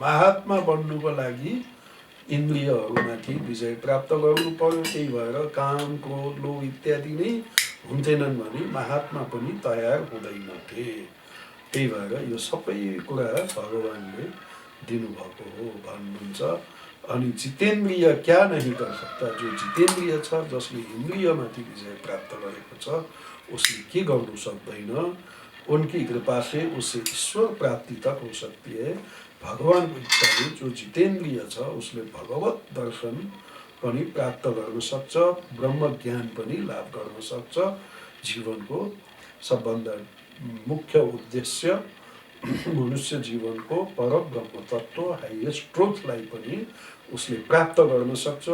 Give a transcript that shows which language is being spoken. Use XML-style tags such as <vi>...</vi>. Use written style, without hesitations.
<ne>महात्मा बन्नुको लागि इन्द्रियहरूमाथि विजय प्राप्त गर्नु पर्यो। त्यही भएर काम, क्रोध, लोभ इत्यादि नै हुन्थेनन् भने महात्मा पनि तयार हुँदैनथे। त्यही भएर यो सबै कुरा भगवान्ले दिनुभएको हो भन्नुहुन्छ।</ne> <hi>अनि जितेन्द्रिय क्या नहीं कर सकता।</hi> <ne>जो जितेन्द्रिय छ, जसले इन्द्रियमाथि विजय प्राप्त गरेको छ, उसले के गर्नु सक्दैन।</ne> <hi>उनकी कृपा से उसे ईश्वर प्राप्ति तक हो सकती है।</hi> <ne>भगवान को इच्छाले जो जितेन्द्रिय छ उसले भगवत दर्शन पनि प्राप्त गर्न सक्छ, ब्रह्म ज्ञान पनि लाभ गर्न सक्छ। जीवनको सबभन्दा मुख्य उद्देश्य मनुष्य जीवनको पर ब्रह्म तत्व हाइएस्ट ट्रुथलाई पनि उसले प्राप्त गर्न सक्छ।</ne>